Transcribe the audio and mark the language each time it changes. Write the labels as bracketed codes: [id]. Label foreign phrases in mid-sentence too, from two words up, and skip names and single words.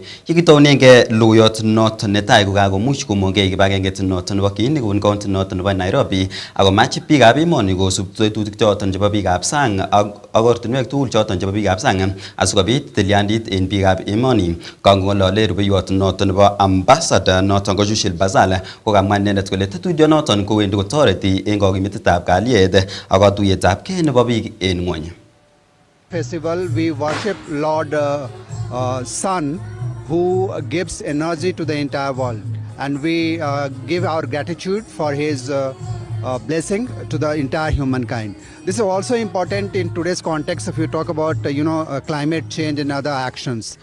[kln] Kikitounenge logoiyot noton netai ko kakomuch komongei kibagengeit noton nebo Kiini kobun county noton nebo Nairobi ako mach biikab emoni kosub tetutik choton chebo biikab sang ak ortinwek tugul choton chebo biikab sang asikobit tilyandit en biikab emoni. Kangolole rubeiwot noton nebo ambassador noton ko Jushil Bazala ko kamwa inendet kole tetutiet noton kowendi kotoreti en kokimitetab kalyet ak katuiyetab kei nebo biik en ng'wony. [en] Festival we worship Lord Sun who gives energy to the entire world, and we give our gratitude for his blessing to the entire humankind. This is also important in today's context if you talk about climate change and other actions.